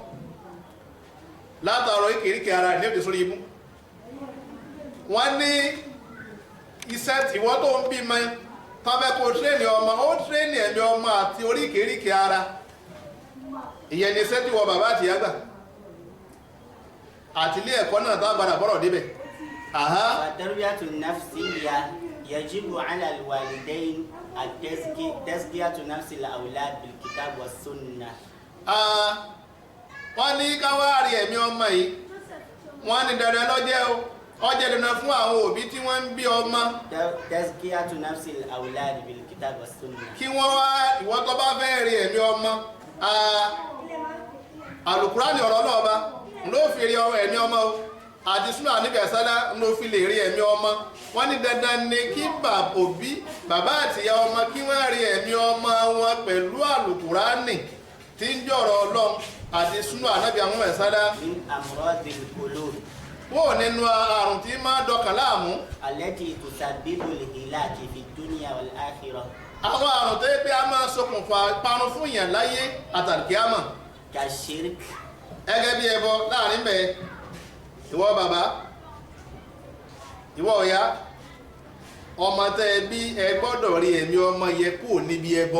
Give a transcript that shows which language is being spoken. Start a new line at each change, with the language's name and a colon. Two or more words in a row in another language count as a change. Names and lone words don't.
Yoruba: látàrọ ìkèríkè ara ní òde sórí imú wọ́n ní iṣẹ́ ìwọ́ tó ń bímọ tọ́bẹ́ kó tírẹ́nì ọmọ ó tírẹ́nì ẹ̀mí ọmọ àti oríkèríkè ara ìyẹn ni iṣẹ́ tí wọ bàbá àti ìyá gbà àti ilé ẹ̀kọ́ náà tá gbàdà bọ́rọ̀ débẹ̀
Arabic: وتربية نفسية يجب على الوالدين تزكية نفس الأولاد بالكتاب والسنة
Yoruba: wọ́n ní káwárí ẹ̀mí ọmọ yìí wọ́n ní dandan lọ́jẹ́ o ọjẹ́ dandan fún àwọn òbí tí wọ́n ń bí ọmọ
Arabic: تزكية نفس الأولاد بالكتاب والسنة
Yoruba: kí wọ́n wá ìwọ tó bá fẹ́ rí ẹ̀mí ọmọ Al-Qur'ani ọ̀rọ̀ náà bá ló fi rí ẹ̀mí ọmọ o àti súnà níbi ẹ̀sálá ló fi lè rí ẹ̀mí ọmọ wọ́n ní dandan ni kí òbí bàbá àtìyá ọmọ kí wọ́n rí ẹ̀mí ọmọ wọn pẹ̀lú Al-Qur'ani tí ń jọ̀rọ̀ Ọlọ́run àti súnà níbi àwọn ẹ̀sálá
Arabic: من أمراض القلوب
Yoruba: wọ́n nínú àrùn tí máa dọkàn láàmú
Arabic: التي تسبب الهلاك في الدنيا والآخرة
Yoruba: àwọn àrùn tó yẹ pé a máa ṣokùnfà parun fún ìyàn láyé àtàlùkíyàmà
Arabic: كالشرك
Yoruba: gẹ́gẹ́ bí ẹbọ láàrin bẹ̀ ìwọ bàbá ìwọ ọ̀yá ọmọ tẹ́ bí ẹ gbọ́dọ̀ rí ẹ̀mí ọmọ yẹ kúrò níbi ẹbọ